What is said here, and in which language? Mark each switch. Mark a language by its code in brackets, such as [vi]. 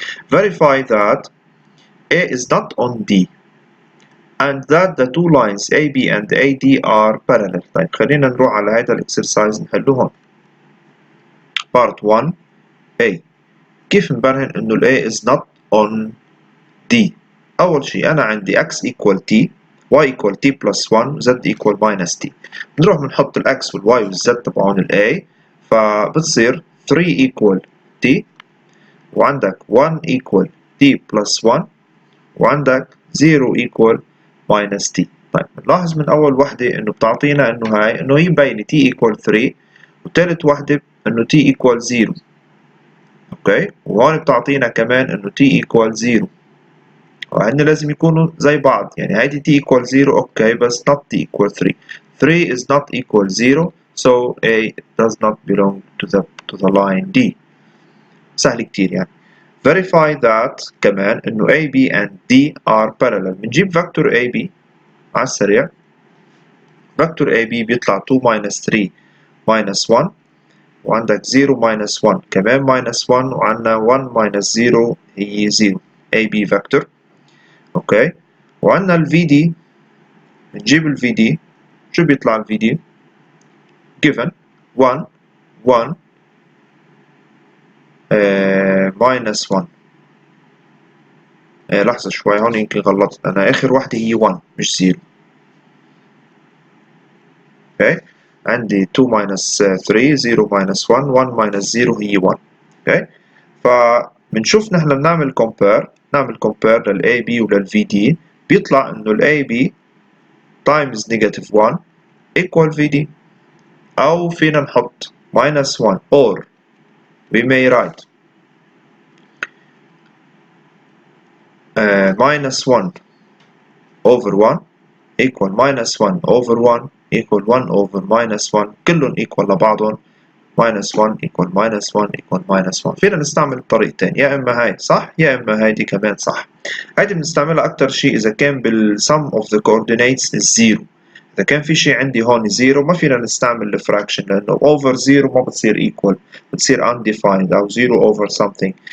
[en] Verify that A is not on D and that the two lines AB and AD are parallel. [ar] طيب خلينا نروح على هذا الاكسرسايز نحله هون. Part 1 A. كيف نبرهن انه ال [en] A is not on D؟ [ar] أول شيء أنا عندي [en] x equal t y equal t plus 1 z equal minus t. [ar] نروح بنحط ال x وال y وال z تبعون ال A، فبتصير [en] 3 equal t [ar] وعندك [en] 1 equal t plus 1 [ar] وعندك [en] 0 equal minus t. [ar] طيب نلاحظ من أول وحدة إنه بتعطينا إنه هاي إنه هي مبينة [en] t equal 3 [ar] وثالث وحدة إنه t equal 0. أوكي، وهون بتعطينا كمان إنه [en] t equal 0. [ar] وهن لازم يكونوا زي بعض، يعني هيدي t equal 0 اوكي بس [en] not t equal 3. 3 is not equal 0 so A does not belong to the line D. [ar] سهل كتير يعني. [en] Verify that [ar] كمان إنه [en] AB and D are parallel. [ar] بنجيب فاكتور AB على السريع. فاكتور AB بيطلع [en] 2 minus 3 minus 1 [ar] وعندك [en] 0 minus 1 [ar] كمان minus 1 وعندنا [en] 1 minus 0 [ar] هي 0. AB فاكتور. اوكي، وعندنا ال VD. بنجيب ال VD. شو بيطلع ال VD؟ [en] given 1 1 minus 1. [ar] لحظة شوي هون يمكن غلطت أنا، آخر وحدة هي 1 مش 0. اوكي، عندي [en] 2 minus 3 0 minus 1 1 minus 0 [ar] هي 1. اوكي، فبنشوف نحن بنعمل compare، نعمل compare لل AB ولل VD، بيطلع إنه ال [en] AB times negative 1 equal VD. [ar] أو فينا نحط [en] minus 1 or we may write minus 1 over 1 equal minus 1 over 1 equal 1 over minus 1 [ar] كلهم equal لبعضهم [en] minus 1 equal minus 1 equal minus 1. [ar] فينا نستعمل الطريقتين، يا إما هاي صح يا إما هاي دي كمان صح. هايدي بنستعملها أكتر شيء إذا كان [en] sum of the coordinates is 0. [ar] إذا كان في شيء عندي هون 0 ما فينا نستعمل الفراكشن لأنه [en] over 0 [ar] ما بتصير equal، بتصير undefined أو [en] 0 over something.